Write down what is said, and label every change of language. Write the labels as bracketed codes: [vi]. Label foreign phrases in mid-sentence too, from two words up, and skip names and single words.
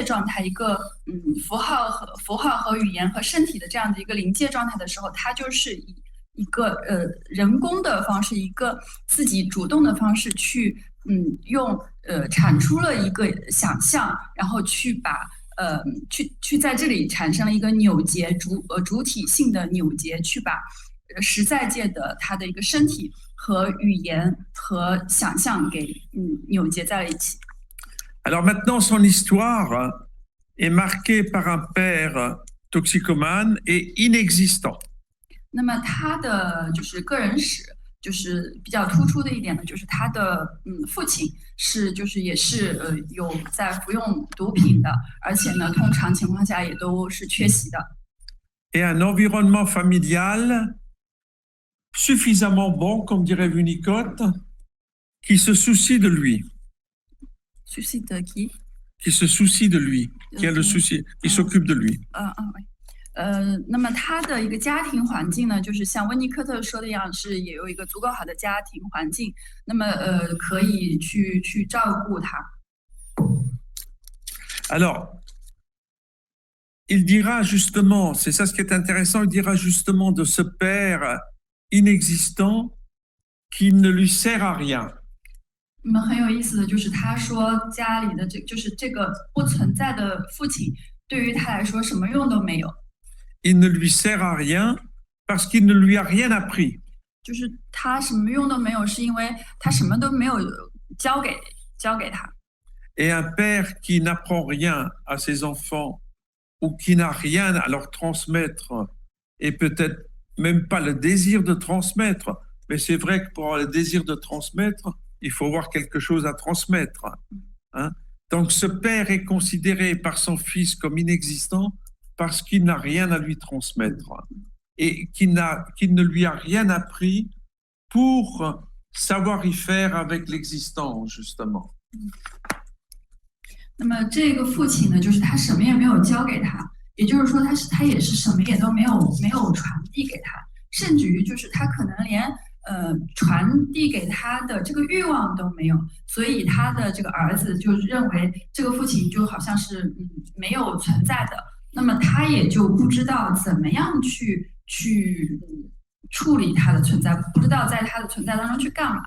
[zh] 状态，一个符号和语言和身体的这样的一个临界状态的时候，他就是以一个人工的方式，一个自己主动的方式去用产出了一个想象，然后去把去在这里产生了一个扭结主体性的扭结，去把实在界的他的一个身体和语言和想象给扭结在了一起。 [fr] Alors maintenant, son histoire est marquée par un père toxicomane et inexistant. [zh] 那么他的就是个人史，就是比较突出的一点呢，就是他的父亲也是有在服用毒品的，而且呢，通常情况下也都是缺席的。 [fr] Et un environnement familial suffisamment bon, comme dirait Winnicott, qui se soucie de lui. Soucie de qui? Qui se soucie de lui, qui a le souci, qui s'occupe de lui. [zh] 那么他的一个家庭环境呢，就是像温尼科特说的一样，是也有一个足够好的家庭环境，那么可以去照顾他。 [fr] Alors, il dira justement, c'est ça ce qui est intéressant, il dira justement de ce père inexistant qui ne lui sert à rien. [zh] 那么很有意思的就是他说家里的就是这个不存在的父亲，对于他来说什么用都没有。 [fr] Il ne lui sert à rien parce qu'il ne lui a rien appris. [zh] 就是他什么用都没有，是因为他什么都没有教给他。 [fr] Et un père qui n'apprend rien à ses enfants ou qui n'a rien à leur transmettre et peut-être même pas le désir de transmettre, mais c'est vrai que pour avoir le désir de transmettre, il faut avoir quelque chose à transmettre. Donc ce père est considéré par son fils comme inexistant parce qu'il n'a rien à lui transmettre et qu'il ne lui a rien appris pour savoir y faire avec l'existence, justement. [zh] 那么这个父亲呢，就是他什么也没有教给他，也就是说他也是什么也都没有传递给他，甚至于就是他可能连传递给他的这个欲望都没有，所以他的这个儿子就认为这个父亲就好像是没有存在的，那么他也就不知道怎么样去处理他的存在，不知道在他的存在当中去干嘛。